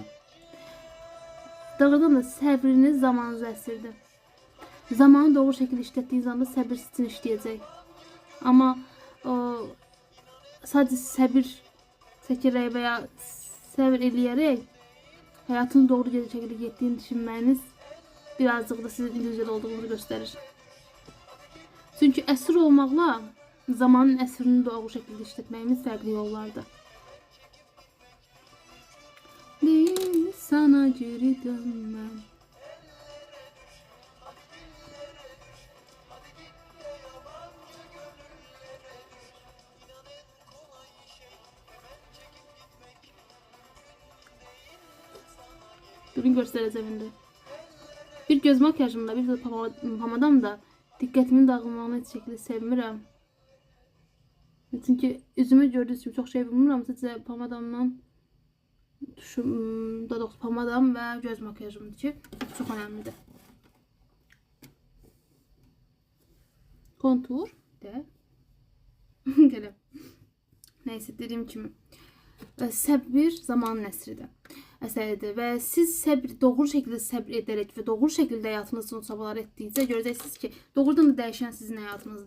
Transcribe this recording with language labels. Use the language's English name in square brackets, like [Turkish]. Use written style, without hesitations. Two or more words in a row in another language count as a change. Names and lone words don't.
[Azerbaijani] Doğrudan da səbriniz zamanınızı əsirdir. Zamanı doğru şəkildə işlətdiyiniz anda səbir sizin işləyəcək. Amma sadəcə səbir çəkərək və ya səbir eləyərək həyatın doğru şəkildə getdiyini düşünməyiniz birazcık da sizin illüzyada olduğunuzu gösterir. [Turkish] Çünkü əsir olmakla zamanın əsrini doğru şekilde işletmemiz farklı yollarda. Değil sana geri dönmem. Durun göstereceğim şimdi. [Azerbaijani] Bir göz makyajımda, bir de pomadamda dikkatimin dağılmağını heç şekilde sevmirəm. [Turkish] Çünkü üzümü gördüğünüz gibi çok şey bilmirəm. [Azerbaijani] Sadəcə pomadamdan daha doğrusu pomadam və göz makyajımdır ki, çox önemlidir. [Turkish] Kontur de. [Azerbaijani] Gələm. Neyse, dediğim kimi səbir zamanın əsəridir və siz doğru şəkildə səbr edərək və doğru şəkildə həyatınız üçün çabalar etdikcə görəcəksiniz ki, doğrudan da dəyişən sizin həyatınızdır.